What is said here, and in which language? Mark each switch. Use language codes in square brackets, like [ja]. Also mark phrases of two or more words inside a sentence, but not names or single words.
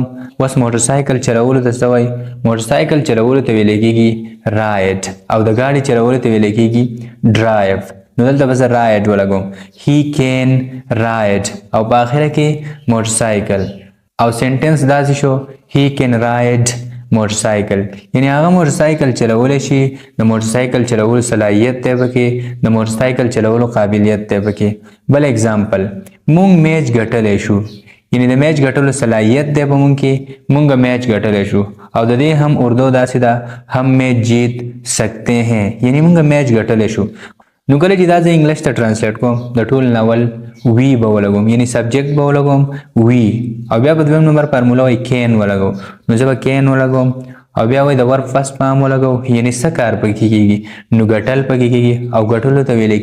[ps] اوس موټرسایکل چلولو ته څه وایي موټرسایکل چلولو ته ویلی کېږي رایډ او د ګاډي چلولو ته ویلی کېږي ډرایو نو دلته به زه رایډ ولګوم [en] he can ride [ps] او په آخره کې موټرسایکل او سینټنس داسې شو [en] he can ride [ps] موټرسایکل یعنی هغه موټرسایکل چلولی شي د موټرسایکل چلولو صلاحیت دی پکې د موټرسایکل چلولو قابلیت دی پکې. بل اگزامپل مونږ میچ ګټلی شو یعنی د میچ ګټلو صلاحیت دی په مونږ کې مونږ میچ ګټلی شو او د دې هم اردو داسې ده [ur] هم میچ جیت سکتے ہیں [ps] یعنی مونږ میچ ګټلی شو نو کله چې دا زه انګلیش ته ټرانسلیټ کوم د ټول ناول وی به ولګوم یعنی سبجیکټ به ولګوم وی او بیا په دویم نمبر فارموله وایي کین ولګو نو زه به کین ولګوم او بیا وایي د [en] verb first [ps] پام ولګو یعنی څه کار پکې کېږي نو ګټل پکې کېږي او ګټلو ته ویلی